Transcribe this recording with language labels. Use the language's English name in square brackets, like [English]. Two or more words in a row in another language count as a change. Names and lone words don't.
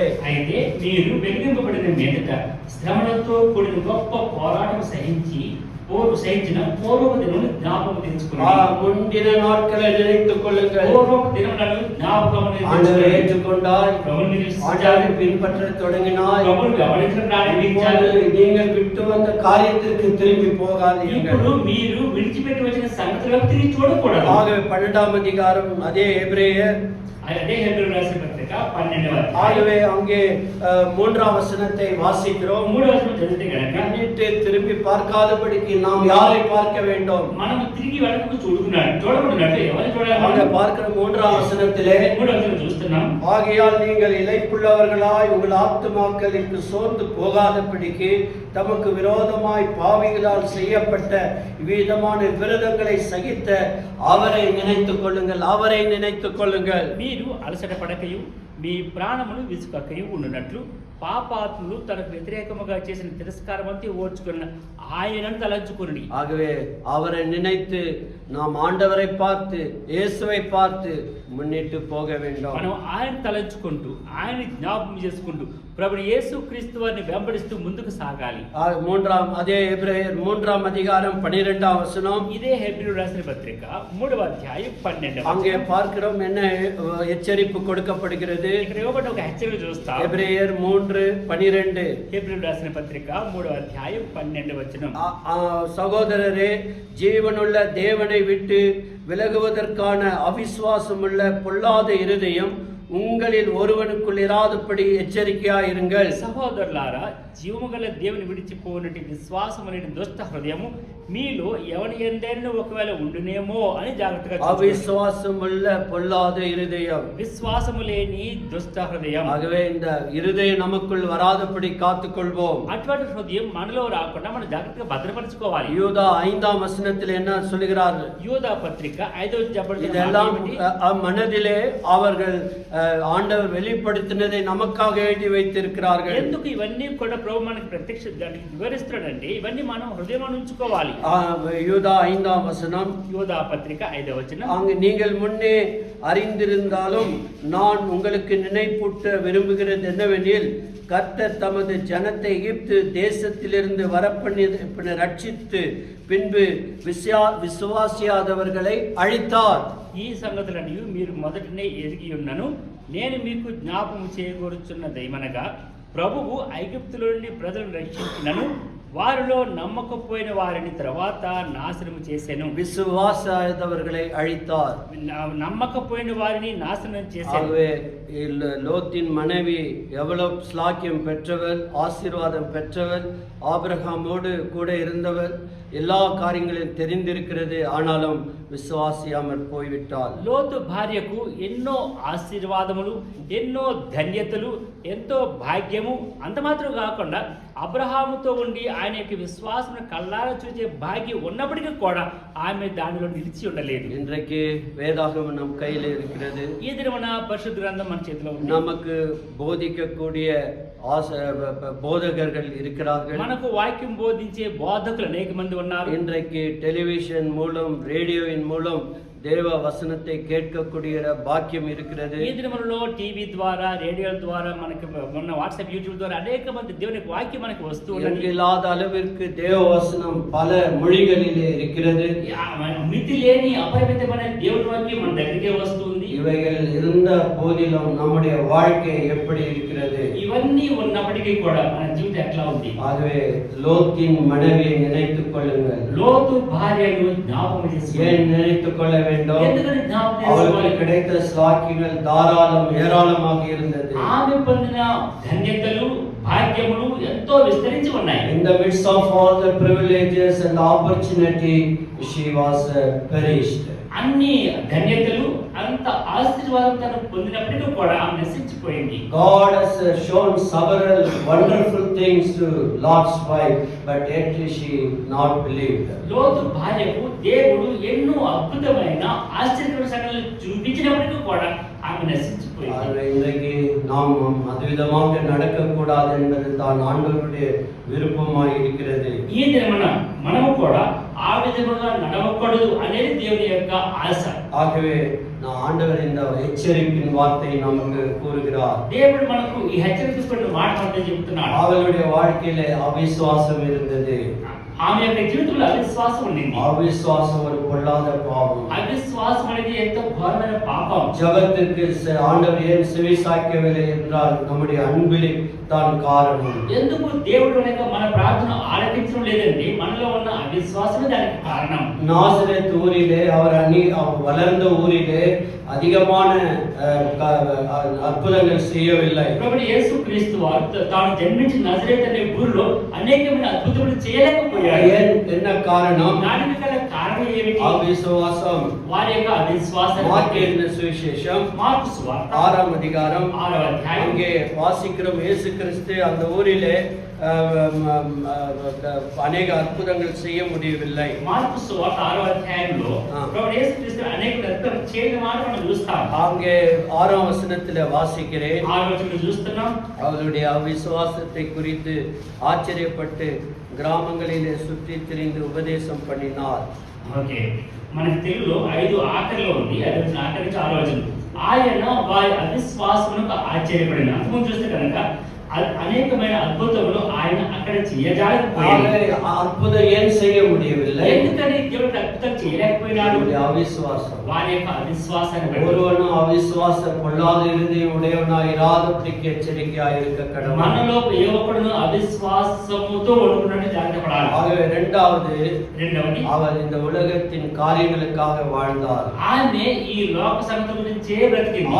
[Telugu] అయితే మీరు వెలిగింపబడిన మీదట శ్రమలతో కూడిన గొప్ప పోరాటం సహించిన పూర్వపు దినములను జ్ఞాపకం తెచ్చుకోండి. [Tamil] முந்தின நாட்களை நினைத்துக் கொள்ளுங்கள். [Telugu] పూర్వపు దినములను జ్ఞాపకం [Tamil] ஆண்டவரை ஏற்றுக்கொண்டாய், [Telugu] ప్రభువుని [Tamil] ஆண்டவரை பின்பற்ற தொடங்கினாய், [Telugu] ప్రభువుని గమనించడం ప్రారంభించారు. [Tamil] நீங்கள் விட்டு வந்த காரியத்திற்கு திரும்பி போகாதீர்கள். [Telugu] ఇప్పుడు మీరు విడిచిపెట్టి వచ్చిన సంగతులకు తిరిగి చూడకూడదు. [Tamil] ஆகவே 12ஆம் அதிகாரம் அதே எபிரேயர் [Telugu] అదే హెబ్రీయులకు రాసిన పత్రిక 12వ అధ్యాయం. [Tamil] ஆகவே அங்கே 3ஆம் வசனத்தை வாசிக்கிறோம். [Telugu] 3వ వచనం చదివితే గనక [Tamil] பின்னிட்டு திரும்பி பார்க்காதபடிக்கு நாம் யாரை பார்க்க வேண்டும்? [Telugu] మనం తిరిగి వెనక్కు చూడకూడదు. ఎవరు చూడాలి? [Tamil] அங்கே பார்க்கிற 3ஆம் வசனத்திலே [Telugu] 3వ వచనం చూస్తున్నాం. [Tamil] ஆகையால் நீங்கள் இளைப்புள்ளவர்களாய் உங்கள் ஆத்துமாக்களுக்கு சோர்ந்து போகாதபடிக்கு தமக்கு விரோதமாய் பாவிகளால் செய்யப்பட்ட விதமான விரோதங்களை சகித்த அவரை நினைத்துக் கொள்ளுங்கள், அவரை நினைத்துக் கொள்ளுங்கள். [Telugu] మీరు అలసట పడకయు మీ ప్రాణములు విసుకకయు ఉండునట్లు పాపాత్ములు తనకు వ్యతిరేకముగా చేసిన తిరస్కారం అంతా ఓర్చుకున్న ఆయనను తలంచుకుని. [Tamil] ஆகவே அவரை நினைத்து நாம் ஆண்டவரை பார்த்து இயேசுவை பார்த்து முன்னிட்டு போக வேண்டும். [Telugu] మనం ఆయన తలంచుకుంటూ ఆయన జ్ఞాపకం చేసుకుంటూ ప్రభువు యేసు క్రీస్తు వారిని వెంబడిస్తూ ముందుకు సాగాలి. [Tamil] அதே எபிரேயர் 3ஆம் அதிகாரம் 12ஆம் வசனம். [Telugu] ఇదే హెబ్రీయులకు రాసిన పత్రిక 3వ అధ్యాయం 12వ [Tamil] அங்கே [Telugu] వచనం. [Tamil] பார்க்கிறோம் என்ன எச்சரிப்பு கொடுக்கப்படுகிறது. [Telugu] ఇక్కడ ఇవ్వబడ్డ ఒక హెచ్చరిక చూస్తాం. [Tamil] எபிரேயர் 3:12. [Telugu] హెబ్రీయులకు రాసిన పత్రిక 3వ అధ్యాయం 12వ వచనం. [Tamil] சகோதரரே, ஜீவனுள்ள தேவனை விட்டு விலகுவதற்கான அவிசுவாசமுள்ள பொல்லாத இருதயம் உங்களில் ஒருவனுக்குள் இராதபடி எச்சரிக்கையாயிருங்கள். [Telugu] సహోదరులారా, జీవము గల దేవుని విడిచిపోనటి విశ్వాసము లేని దుష్ట హృదయము మీలో ఎవరి ఎందైనా ఒకవేళ ఉండునేమో అని జాగ్రత్తగా చూసుకోండి. [Tamil] அவிசுவாசம் உள்ள பொல்லாத இருதயம். [Telugu] విశ్వాసము లేని దుష్ట హృదయం. [Tamil] ஆகவே இந்த இருதயம் நமக்குள் வராதபடி காத்துக்கொள்வோம். [Telugu] అటువంటి హృదయం మనలో రాకుండా మనం జాగ్రత్తగా భద్రపరచుకోవాలి. [Tamil] யூதா 5ஆம் வசனத்தில் என்ன சொல்கிறார்? யூதா பத்திரிகை [Telugu] 5వ అధ్యాయం [Tamil] இதெல்லாம் மனதிலே அவர்கள் ஆண்டவர் வெளிப்படுத்தினதை நமக்காக எழுதி வைத்திருக்கிறார்கள். [Telugu] ఎందుకు ఇవన్నీ కూడా ప్రభు మనకి వివరిస్తున్నాడంటే ఇవన్నీ మనం హృదయంలో ఉంచుకోవాలి. [Tamil] யூதா 5ஆம் வசனம், யூதா பத்திரிகை [Telugu] 5వ వచనం, [Tamil] அங்கு நீங்கள் முன்னே அறிந்திருந்தாலும் நான் உங்களுக்கு நினைப்பூட்ட விரும்புகிறது என்னவெனில், கர்த்தர் தமது ஜனத்தை எகிப்து தேசத்திலிருந்து வரப்பண்ணி ரட்சித்து பின்பு விசுவாசியாதவர்களை அழித்தார். [Telugu] ఈ సంగతులన్నీ మీరు మొదటనే ఎరిగి ఉన్నను. నేను మీకు జ్ఞాపకం చేయగోరుచున్నదేమనగా, ప్రభువు ఐగుప్తులో నుండి ప్రజలను రక్షించినను వారిలో నమ్మకపోయిన వారిని తర్వాత నాశనము చేశాను. [Tamil] விசுவாசாதவர்களை அழித்தார். [Telugu] నమ్మకపోయిన వారిని నాశనం చేశాను. [Tamil] ஆகவே லோத்தின் மனைவி எவ்வளவு ஸ்லாக்கியம் பெற்றவர், ஆசீர்வாதம் பெற்றவர், ஆபிரகாமோடு கூட இருந்தவர், எல்லா காரியங்களையும் தெரிந்திருக்கிறது. ஆனாலும் விசுவாசியாமல் போய்விட்டாள். [Telugu] లోతు భార్యకు ఎన్నో ఆశీర్వాదములు, ఎన్నో ధన్యతలు, ఎంతో భాగ్యము, అంత మాత్రం కాకుండా అబ్రహాముతో ఉండి ఆయన యొక్క విశ్వాసం కళ్ళారా చూసే భాగ్యం ఉన్నప్పటికీ కూడా ఆమె దానిలో నిలిచి ఉండలేదు. [Tamil] இன்றைக்கு வேதாகமம் நம் கையில் இருக்கிறது. [Telugu] ఈ దినమున పరిశుద్ధ గ్రంథం మన చేతిలో ఉంది. [Tamil] நமக்கு போதிக்கக்கூடிய போதகர்கள் இருக்கிறார்கள். [Telugu] మనకు వాక్యం బోధించే బోధకులు అనేక మంది ఉన్నారు. [Tamil] இன்றைக்கு டெலிவிஷன் மூலம், ரேடியோவின் மூலம் தேவ வசனத்தை கேட்கக்கூடிய பாக்கியம் இருக்கிறது. [Telugu] ఈ దినములలో టీవీ ద్వారా, రేడియో ద్వారా, మనకి మొన్న వాట్సాప్, యూట్యూబ్ ద్వారా అనేక మంది దేవుని వాక్యం మనకి వస్తూ ఉన్నది. [Tamil] இல்லாத அளவிற்கு தேவ வசனம் பல மொழிகளிலே இருக்கிறது. [Telugu] మితి లేని అపరిమితమైన దేవుని వాక్యం మన దగ్గరికే వస్తుంది. [Tamil] இவைகள் இருந்த போதிலும் நம்முடைய வாழ்க்கை எப்படி இருக்கிறது? [Telugu] ఇవన్నీ ఉన్నప్పటికీ కూడా మన జీవితం ఎట్లా ఉంది? [Tamil] ஆகவே லோத்தின் மனைவியை நினைத்துக் கொள்ளுங்கள். [Telugu] లోతు భార్యను జ్ఞాపకం చేసుకోండి. [Tamil] ஏன் நினைத்துக் கொள்ள வேண்டும்? [Telugu] ఎందుకని జ్ఞాపకం [Tamil] அவளுக்கு [Telugu] చేసుకోవాలి? [Tamil] கிடைத்த ஸ்லாக்கியங்கள் தாராளம் ஏராளமாக இருந்தது. [Telugu] ఆమె పొందిన ధన్యతలు, భాగ్యములు ఎంతో విస్తరించి ఉన్నాయి. [English] In the midst of all the privileges and opportunity, she was perished. [Telugu] అన్ని ధన్యతలు, అంత ఆశీర్వాదం తను పొందినప్పటికీ కూడా ఆమె నశించిపోయింది. [English] God has shown several wonderful things to Lot's wife, but yet she not believed. [Telugu] లోతు భార్యకు దేవుడు ఎన్నో అద్భుతమైన ఆశ్చర్యకరమైన సంగతులు చూపించినప్పటికీ కూడా ఆమె నశించిపోయింది. [Tamil] இன்றைக்கு நாம் அதுவிதமாக நடக்கக்கூடாது என்பது தான் ஆண்டவருடைய விருப்பமாய் இருக்கிறது. [Telugu] ఈ దినమున మనము కూడా ఆ విధముగా నడవకూడదు అనేది దేవుని యొక్క ఆశ. [Tamil] ஆகவே நான் ஆண்டவர் இந்த எச்சரிப்பின் வார்த்தை நமக்கு கூறுகிறார். [Telugu] దేవుడు మనకు ఈ హెచ్చరికటువంటి మాట అంటే చెప్తున్నాడు. [Tamil] அவளுடைய வாழ்க்கையிலே அவிசுவாசம் இருந்தது. [Telugu] ఆమె యొక్క జీవితంలో అవిశ్వాసం ఉండింది. [Tamil] அவிசுவாசம் ஒரு பொல்லாத பாவம். [Telugu] అవిశ్వాసం అనేది ఎంతో ఘోరమైన పాపం. [Tamil] ஜெபத்திற்கு ஆண்டவர் ஏன் செவிசாய்க்கவில்லை என்றால் நம்முடைய அன்பிலே தான் காரணம். [Telugu] ఎందుకు దేవుడు లేక మన ప్రార్థన ఆలకించడం లేదంటే మనలో ఉన్న అవిశ్వాసమే దానికి కారణం. [Tamil] நாசரேத் ஊரிலே அவர் வளர்ந்த ஊரிலே அதிகமான அற்புதங்கள் செய்யவில்லை. [Telugu] ప్రభువు యేసుక్రీస్తు వారు తాను జన్మించిన నజరేత్ అనే ఊరిలో అనేకమైన అద్భుతములు చేయలేకపోయాడు. [Tamil] என்ன காரணம்? [Telugu] దానికి గల కారణం ఏమిటి? [Tamil] அவிசுவாசம். [Telugu] వారి యొక్క అవిశ్వాసం. మార్కు సువిశేషం మార్కు సువార్త [Tamil] 6ஆம் அதிகாரம் [Telugu] 6వ అధ్యాయం. [Tamil] அங்கே வாசிக்கிறோம், இயேசு கிறிஸ்து அந்த ஊரிலே அநேக அற்புதங்கள் செய்ய முடியவில்லை. [Telugu] మార్కు సువార్త 6వ అధ్యాయంలో ప్రభువు యేసుక్రీస్తు అనేక అద్భుతాలు చేయడం మనం చూస్తాం. [Tamil] அங்கே 6ஆம் வசனத்திலே வாசிக்கிறேன். [Telugu] 6వ వచనం చూస్తున్నాం. [Tamil] அவருடைய அவிசுவாசத்தை குறித்து ஆச்சரியப்பட்டு கிராமங்களிலே சுற்றி திரிந்து உபதேசம் பண்ணினார். [Telugu] ఓకే, మనకి తెలుగులో 5 ఆఖరిలో ఉంది. అది ఆఖరి నుంచి 6వ వచనం. ఆయన వారి అవిశ్వాసమునకు ఆశ్చర్యపడిన. అంతకు చూస్తే కనుక అనేకమైన అద్భుతములు ఆయన అక్కడ చేయజాలకపోయాడు. [Tamil] அற்புதம் ஏன் செய்ய முடியவில்லை? [Telugu] ఎందుకని దేవుడు అద్భుతం చేయలేకపోయినాడు? అవిశ్వాసం. వారి యొక్క అవిశ్వాసాన్ని బట్టి. [Tamil] ஒருவனும் அவிசுவாச பொல்லாத இருதயம் உடையவனாய் இராதபடிக்கு எச்சரிக்கையாய் இருக்க கடவுள். [Telugu] మనలో ఏ ఒక్కడును అవిశ్వాసముతో ఉండుకున్నట్టు జాగ్రత్త పడాలి. [Tamil] ஆகவே இரண்டாவది அவர் இந்த உலகத்தின் காரியங்களுக்காக வாழ்ந்தார். [Telugu] ఆమె ఈ లోక సంగతుల గురించే బ్రతికింది.